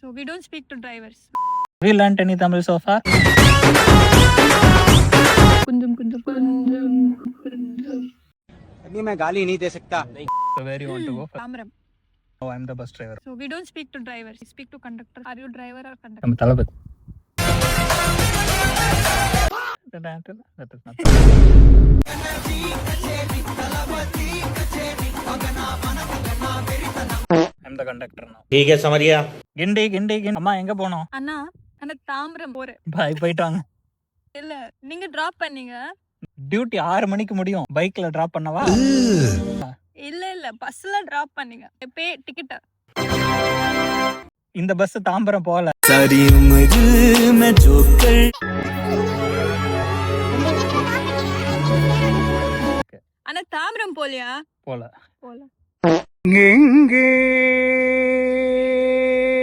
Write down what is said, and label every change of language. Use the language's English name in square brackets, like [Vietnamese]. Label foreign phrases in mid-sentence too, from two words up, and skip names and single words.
[English] So we don't speak to drivers. We learnt any Tamil so far? Kundum kundum kundum kundum. [Hindi] अभी मैं गाली नहीं दे सकता. [English] So where you want to go? Tamram. Oh, I'm the bus driver. So we don't speak to drivers. We speak to conductor. Are you driver or conductor? I'm Thalapathy. That is not. I'm the conductor now. [Hindi] ठीक है समझ गया. [Tamil] கிண்டி அம்மா எங்க போனோம்? அண்ணா அண்ணா தாம்பரம் போறேன். பாய் போயிட்டு வாங்க. இல்ல நீங்க டிராப் பண்ணீங்க. டியூட்டி 6 மணிக்கு முடியும். பைக்ல டிராப் பண்ணவா? இல்ல பஸ்ல டிராப் பண்ணீங்க. [English] pay ticket. [Tamil] இந்த பஸ் தாம்பரம் போகல. [Hindi] सारी उम्र मैं जोकर [Tamil] அண்ணா தாம்பரம் போலியா? போல. போல. எங்கே